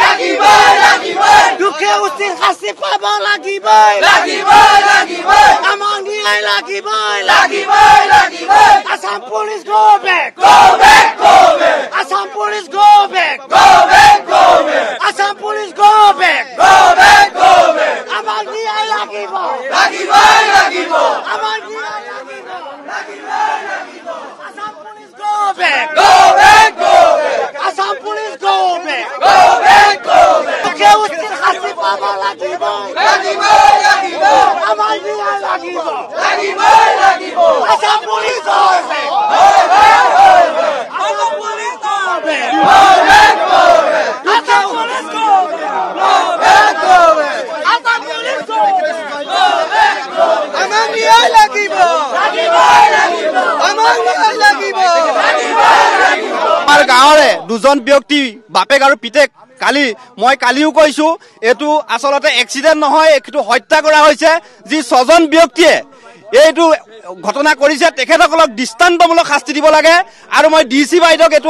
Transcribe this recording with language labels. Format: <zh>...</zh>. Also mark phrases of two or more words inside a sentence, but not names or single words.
<as>দুখে উচিত শাস্তি পাব লাগিব আমাক ন্যায় লাগিব</as> <en>Assam police go back Assam police go back Assam police go back</en> <as>আমাক ন্যায় লাগিব আমাক ন্যায় লাগিব</as> <en>Assam police go back Assam police go back</en> <as>দুখে উচিত শাস্তি পাব লাগিব আমাক ন্যায় লাগিব</as> <en>Assam police go back Assam police go back Assam police go back Assam police go back</en> <as>আমাক ন্যায় লাগিব আমাক ন্যায় লাগিব আমাৰ গাঁৱৰে দুজন ব্যক্তি বাপেক আৰু পিতেক মই কালিও কৈছো এটো আসলতে এক্সিডেন্ট নহয় এটো হত্যা কৰা হৈছে যি ছজন ব্যক্তিয়ে এইটো ঘটনা কৰিছে তেখেতসকলক দৃষ্টান্তমূলক শাস্তি দিব লাগে আৰু মই ডিসি বাইদক এটো</as>